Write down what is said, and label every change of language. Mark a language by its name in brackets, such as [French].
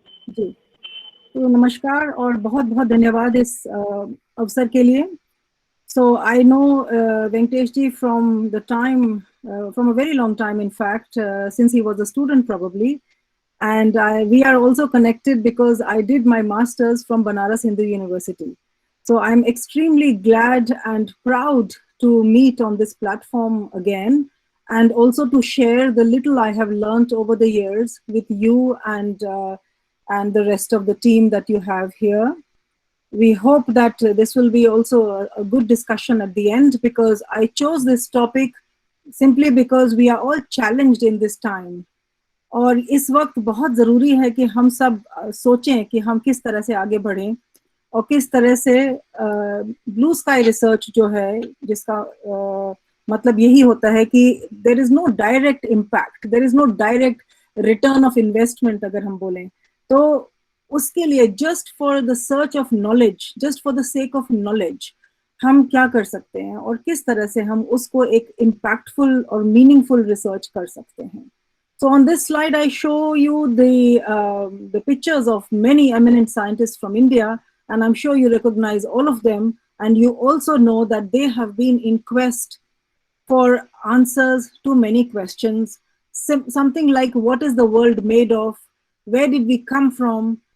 [Hindi] जी, तो नमस्कार और बहुत बहुत धन्यवाद इस अवसर के लिए. [English] So I know Venkatesh ji from the time, from a very long time, in fact, since he was a student probably. And we are also connected because I did my master's from Banaras Hindu University. So I'm extremely glad and proud to meet on this platform again, and also to share the little I have learned over the years with you and the rest of the team that you have here. We hope that this will be also a good discussion at the end, because I chose this topic simply because we are all challenged in this time. [Hindi] और इस वक्त बहुत ज़रूरी है कि हम सब सोचें कि हम किस तरह से आगे बढ़ें और किस तरह से ब्लू स्काई रिसर्च जो है, जिसका मतलब यही होता है कि [English] there is no direct impact, there is no direct return of investment [Hindi] अगर हम बोलें, तो उसके लिए [English] just for the search of knowledge, [Hindi] just for the sake of knowledge हम क्या कर सकते हैं और किस तरह से हम उसको एक इम्पैक्टफुल और मीनिंगफुल रिसर्च कर सकते हैं. [English] So on this slide, I show you the pictures of many eminent scientists from India, and I'm sure you recognize all of them. And you also know that they have been in quest for answers to many questions. Something like, what is the world made of? Where did we come from?